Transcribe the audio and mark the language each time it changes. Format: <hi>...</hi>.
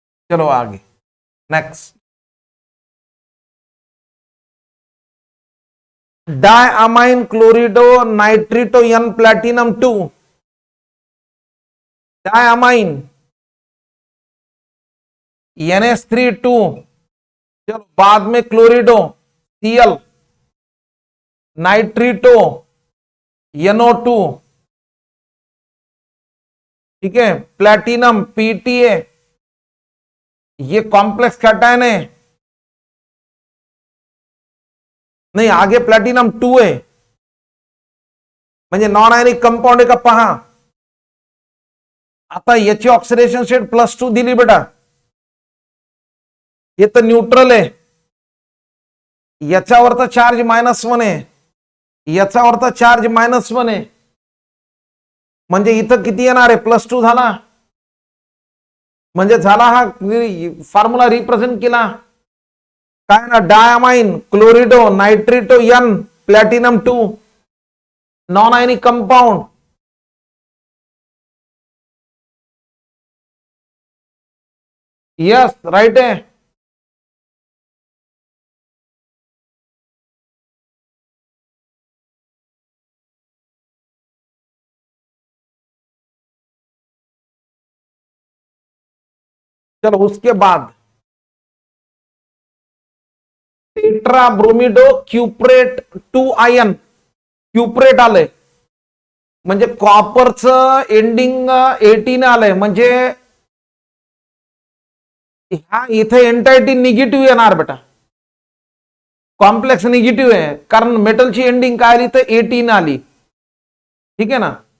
<hi>चलो आगे, next, diamine क्लोरिडो नाइट्रिटो N platinum 2, diamine NH3 2, चलो बाद में क्लोरिडो Cl, नाइट्रिटो NO2, ठीक है? प्लैटिनम PTA, ये कॉम्प्लेक्स कैटायन है, नहीं आगे प्लैटिनम 2 है,</hi> <mr>म्हणजे नॉन आयनिक कंपाऊंड आहे का पहा. आता याची ऑक्सिडेशन स्टेट +2 दिली बेटा. हे तर न्यूट्रल आहे. याच्यावरचा चार्ज -1 आहे, याच्यावरचा चार्ज -1 आहे. म्हणजे इथं किती येणार आहे? +2 झाला. म्हणजे झाला हा फॉर्म्युला रिप्रेझेंट केला काय ना, diamine क्लोरिडो नायट्रिटो N platinum 2 non ionic compound.</mr> <en>Yes right है.</en> <hi>चलो उसके बाद टेट्रा ब्रोमिडो क्युप्रेट 2 आयन.</hi> <mr>क्युप्रेट आलंय म्हणजे कॉपरचं एंडिंग 18 आलंय. म्हणजे ह्या इथे एंटायटी निगेटिव्ह येणार बेटा. कॉम्प्लेक्स निगेटिव्ह आहे कारण मेटलची एंडिंग काय आली तर 18 आली. ठीक आहे ना.</mr>